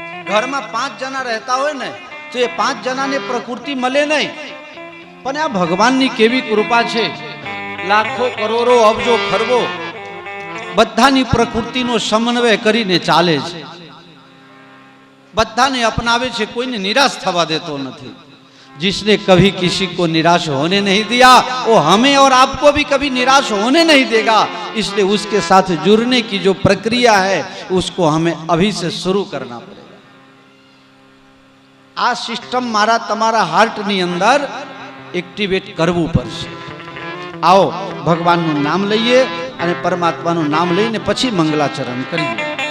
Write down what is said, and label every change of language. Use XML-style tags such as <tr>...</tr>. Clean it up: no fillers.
<gu>ઘરમાં 5 જણા રહેતા હોય ને તો એ 5 જણાને પ્રકૃતિ મળે નહીં. પણ આ ભગવાનની કેવી કૃપા છે. લાખો કરોડો અબજો ખરબો બધાની પ્રકૃતિનો સમન્વય કરીને ચાલે છે, બધાને અપનાવે છે, કોઈને નિરાશ થવા દેતો નથી.</gu> <hi>जिसने कभी किसी को निराश होने नहीं दिया वो हमें और आपको भी कभी निराश होने नहीं देगा. इसलिए उसके साथ जुड़ने की जो प्रक्रिया है उसको हमें अभी से शुरू करना पड़ेगा।</hi> <gu>आ सिस्टम मारा तमारा हार्टनी अंदर एक्टिवेट करવું પડશે। आओ भगवानનું નામ લઈએ અને પરમાત્માનું નામ લઈને પછી મંગલાચરણ કરીએ।</gu>